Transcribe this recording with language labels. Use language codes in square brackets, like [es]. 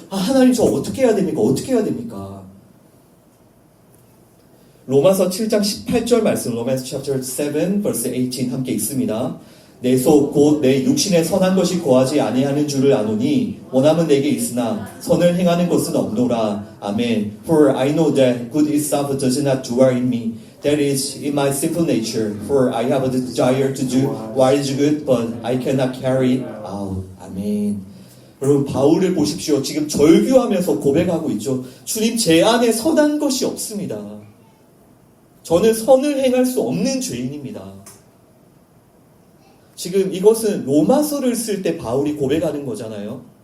[ko] 하나님, 저 어떻게 해야 됩니까? 어떻게 해야 됩니까? 로마서 7장 18절 말씀, 로마서 [en] chapter 7 verse 18 [ko] 함께 읽습니다. 내 속 곧 내 육신에 선한 것이 거하지 아니하는 줄을 아노니 원함은 내게 있으나 선을 행하는 것은 없노라. 아멘. [en] For I know that good itself does not dwell in me. That is in my sinful nature. For I have a desire to do what is good, but I cannot carry it out. [ko] 아멘. 여러분, 바울을 보십시오. 지금 절규하면서 고백하고 있죠. 주님, 제 안에 선한 것이 없습니다. 저는 선을 행할 수 없는 죄인입니다. 지금 이것은 로마서를 쓸 때 바울이 고백하는 거잖아요.